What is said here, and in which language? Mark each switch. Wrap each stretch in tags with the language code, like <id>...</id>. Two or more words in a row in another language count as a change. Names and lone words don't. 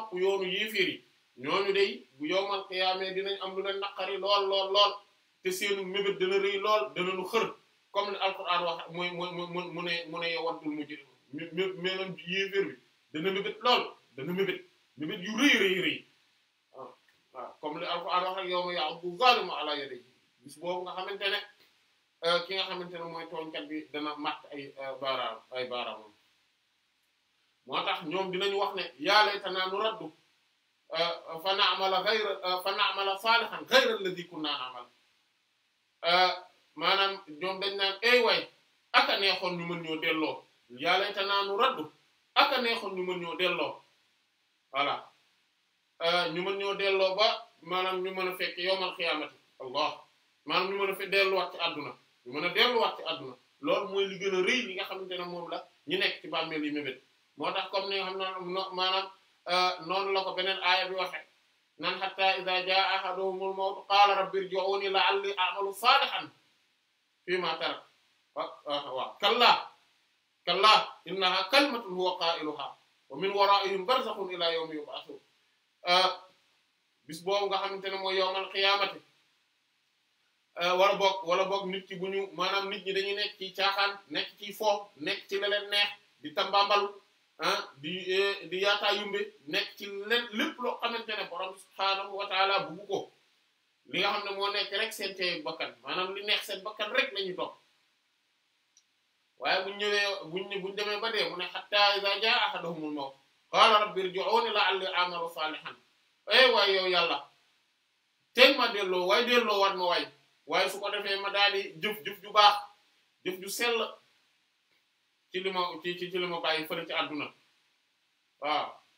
<wo>yoonu yéeféer yi ñooñu day bu</wo> <ar>يوم القيامة</ar> <wo>dinañ am lu leen naqari lool te seenu mébét dana rëy lool dana nu xër</wo> <fr>comme ne</fr> <wo>alquran wax mooy mu ne</wo> <ar>يود المجرم</ar> <wo>maanaam yéeféer bi dana mébét lool dana mébét yu rëy waaw comme li alquran wax rek</wo> <ar>يوم يعض الظالم على يديه</ar> <wo>bis boobu nga xamante ne ki nga xamante ne mooy tooñkat bi dana matt ay baaraamam moo tax ñoom dinañu wax ne</wo> <ar>يا ليتنا نرد فنعمل صالحا غير الذي كنا نعمل</ar> <wo>maanaam ñoom dañ naan ay way aka neexoon ñu mën ñoo delloo</wo> <ar>يا ليتنا نرد</ar> <wo>aka neexoon ñu mën ñoo delloo voilà ñu mën ñoo delloo ba maanaam ñu mën a fekk</wo> <ar>يوم القيامة</ar> <wo>allah maanaam ñu mën a fekk delluwaat ci àdduna ñu mën a delluwaat ci àdduna loolu mooy li gën a rëy li nga xamante ne moom la ñu nekk ci bàmmeel yi mébét moo tax comme ni nga xam ne maanaam noonu la ko beneen aaya bi waxe</wo> <ar>حتى إذا جاء أحدهم الموت قال رب ارجعون لعلي أعمل صالحا فيما تركت كلا إنها كلمة هو قائلها ومن ورائهم برزخ إلى يوم يبعثون</ar> <wo>bis boobu nga xamante ne mooy</wo> <ar>yawmal qiyaamati</ar> <wo>wala boog nit ki bu ñu maanaam nit ñi dañuy nekk ci caaxaan nekk ci fo nekk ci la leen neex di tambambalu di yaataa yumbe nekk ci lépp loo xamante ne borom</wo> <ar>سبحانه وتعالى</ar> <wo>buggu ko li nga xam ne moo nekk rek seen teey bakkan maanaam li neex seen bakkan rek la ñuy topp waaye buñ ñëwee buñ demee ba dee mu ne</wo> <ar>حتى إذا جاء أحدهم الموت قال رب ارجعون لعلي أعمل صالحا</ar> <wo>waaye yow yàlla tey ma delloo war ma waaye su ko defee ma daal di jëf ju baax jëf ju sell ci li ma ci li ma bàyyi fële ci àdduna waaw</wo>